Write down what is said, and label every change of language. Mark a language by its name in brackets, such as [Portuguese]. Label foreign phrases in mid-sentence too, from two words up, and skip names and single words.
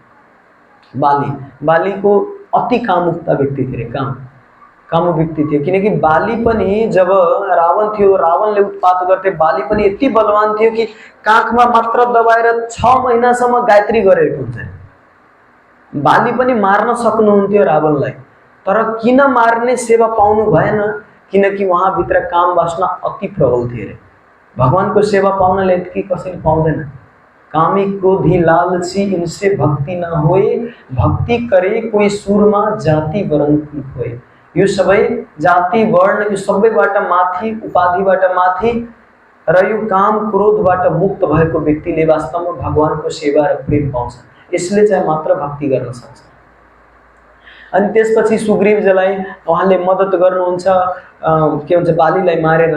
[Nepali] बालीको अति कामुकता व्यक्ति थिए, कामु व्यक्ति थिए, किनकि बाली पनि जब रावण थियो, रावणले उत्पात गर्थे, बाली पनि यति बलवान थियो कि काखमा मात्र दबाएर 6 महिनासम्म गायत्री गरेको हुन्छ। बाली पनि मार्न सक्नुहुन्थ्यो रावणलाई, तर किन मार्ने सेवा पाउनु भएन? किनकि उहाँभित्र काम वासना अति प्रबल थिए रे। भगवानको सेवा पाउनले यति कसैले पाउँदैन। [Hindi] कामी क्रोधी लालची इनसे भक्ति न होए, भक्ति करे कोही सुरमा जाति वर्ण खोए। [Nepali] यो सबै जाति वर्ण यो सबैबाट माथि, उपाधिबाट माथि र यो काम क्रोधबाट मुक्त भएको व्यक्तिले वास्तवमा भगवानको सेवा र प्रेम पाउँछ। यसले चाहिँ मात्र भक्ति गर्न सक्छ। अनि त्यसपछि सुग्रीवजीलाई उहाँले मद्दत गर्नुहुन्छ, के भन्छ बालीलाई मारेर।